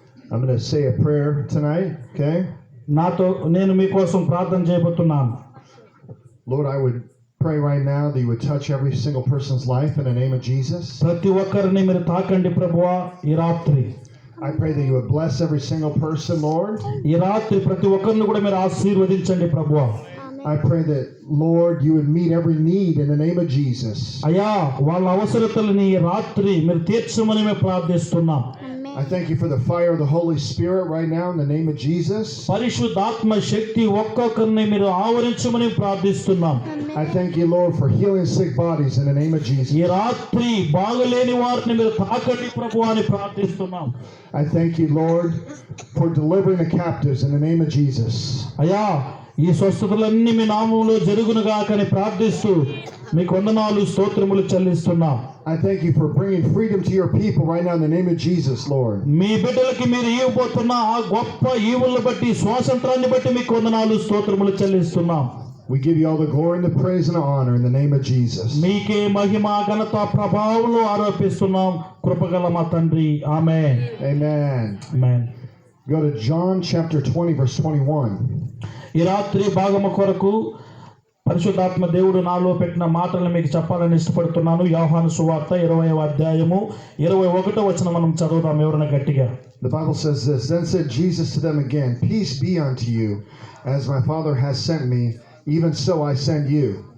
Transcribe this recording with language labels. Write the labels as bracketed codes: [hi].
[en] I'm going to say a prayer tonight, okay? [te] నేను మీకోసం ప్రార్థన చేయబోతున్నాను. [en] Lord, I would pray right now that you would touch every single person's life in the name of Jesus. [te] ప్రతి ఒక్కరిని మీరు తాకండి ప్రభువా. ఈ రాత్రి [en] I pray that you would bless every single person, Lord. [te] ఈ రాత్రి ప్రతి ఒక్కరిని కూడా మీరు ఆశీర్వదించండి ప్రభువా. [en] I pray that, Lord, you would meet every need in the name of Jesus. [te] అయ్యా, వాళ్ళ అవసరతలని ఈ రాత్రి మీరు తీర్చమని మేము ప్రార్థిస్తున్నాం. [en] I thank you for the fire of the Holy Spirit right now in the name of Jesus. [te] పరిశుద్ధాత్మ శక్తి ఒక్కొక్కరిని మీరు ఆవరించమని ప్రార్థిస్తున్నాం. [en] I thank you, Lord, for healing sick bodies in the name of Jesus. [te] ఈ రాత్రి బాగలేని వారిని మీరు తాకండి ప్రభువా అని ప్రార్థిస్తున్నాం. [en] I thank you, Lord, for delivering the captives in the name of Jesus. [te] అయ్యా, ఈ స్వస్థతలన్నీ మీ నామములో జరుగునుగా అని ప్రార్థిస్తూ మీకు వందనాలు స్తోత్రములు చెల్లిస్తున్నాం. [en] I thank you for bringing freedom to your people right now in the name of Jesus, Lord. [te] మీ బిడ్డలకి మీరు ఇవ్వబోతున్న ఆ గొప్ప ఈవులను బట్టి స్వాతంత్రాన్ని బట్టి మీకు వందనాలు స్తోత్రములు చెల్లిస్తున్నాం. [en] We give you all the glory and the praise and the honor in the name of Jesus. [te] మీకే మహిమ ఘనత ప్రభావములు ఆరోపిస్తున్నాం కృపగల మా తండ్రి. ఆమేన్. [en] Amen. [te] Amen. [en] Go to John chapter 20 verse 21. [te] ఈ రాత్రి భాగము కొరకు పరిశుద్ధాత్మ దేవుడు నాలో పెట్టిన మాటలను మీకు చెప్పాలని ఇష్టపడుతున్నాను. యోహాను సువార్త 20వ అధ్యాయము 21వ వచనం మనం చదువుదాం ఎవరైనా గట్టిగా. [en] The Bible says this, Then said Jesus to them again, Peace be unto you, as my Father has sent me, even so I send you.